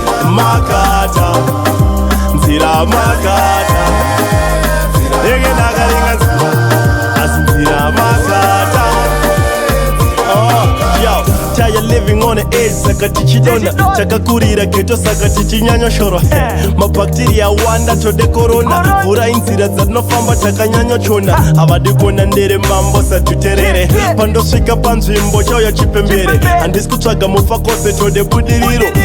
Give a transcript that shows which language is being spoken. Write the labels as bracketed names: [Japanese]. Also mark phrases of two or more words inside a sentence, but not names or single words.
[Shona] Makata, nzira makata. Ndege ndakaringa nzira, asi nzira makata. [English] Oh, yo, tired living on the edge, [Shona] saka tichidonda. Chakakurira ghetto, saka tichinyanya shoro. Hey, mabacteria wanda, tode corona. Mvura inzira dzatinofamba, takanyanya chona. Havadi kuona ndere mambo, satuterere. Pandosvika panzvimbo, chauya chipembere. Handisi Kutsvaga mufa kwose tode budiriro.